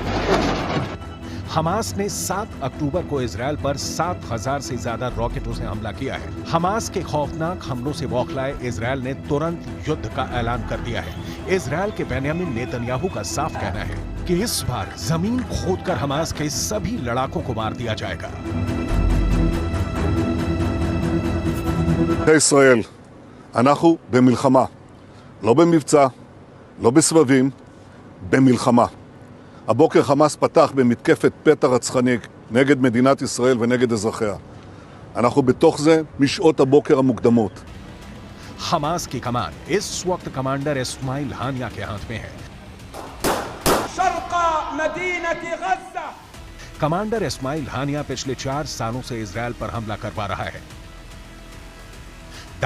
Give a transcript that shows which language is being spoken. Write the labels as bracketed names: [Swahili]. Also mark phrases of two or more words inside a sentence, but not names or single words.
[Hindi] हमास ने 7 अक्टूबर को इजराइल पर 7000 से ज्यादा रॉकेटों से हमला किया है। हमास के खौफनाक हमलों से बौखलाए इजराइल ने तुरंत युद्ध का ऐलान कर दिया है। इजराइल के बेन्यामिन नेतन्याहू का साफ कहना है कि इस बार जमीन खोदकर हमास के सभी लड़ाकों को मार दिया जाएगा। [Hebrew] ישראל, אנחנו במלחמה, לא במבצע, לא בסבבים, במלחמה. הבוקר חמאס פתח במתקפת פתע רצחני נגד מדינת ישראל ונגד אזרחיה. אנחנו בתוך זה משעות הבוקר המוקדמות. [Hindi] हमास की कमान इस वक्त कमांडर इस्माइल हानिया के हाथ में है। कमांडर इस्माइल हानिया पिछले 4 सालों से इजराइल पर हमला करवा रहा है।